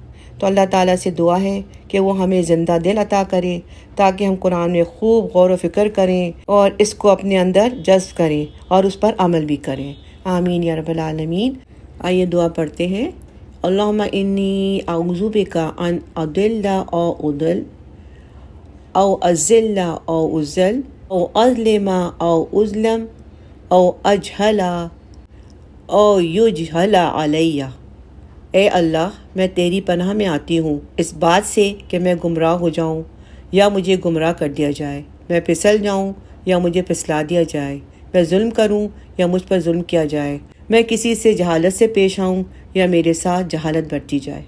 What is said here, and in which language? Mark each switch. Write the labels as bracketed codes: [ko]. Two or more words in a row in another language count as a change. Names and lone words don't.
[ur] تو اللہ تعالیٰ سے دعا ہے کہ وہ ہمیں زندہ دل عطا کرے تاکہ ہم قرآن میں خوب غور و فکر کریں اور اس کو اپنے اندر جذب کریں اور اس پر عمل بھی کریں۔ [ar] آمین یا رب العالمین۔ [ur] آئیے دعا پڑھتے ہیں۔ [ar] اللہم انی اعوذ بک ان اضل او اضل او اذل او اذل او اظلم او اظلم او اجہل او یجہل علیہ۔ [ur] اے اللہ، میں تیری پناہ میں آتی ہوں اس بات سے کہ میں گمراہ ہو جاؤں یا مجھے گمراہ کر دیا جائے، میں پھسل جاؤں یا مجھے پھسلا دیا جائے، میں ظلم کروں یا مجھ پر ظلم کیا جائے، میں کسی سے جہالت سے پیش آؤں یا میرے ساتھ جہالت برتی جائے۔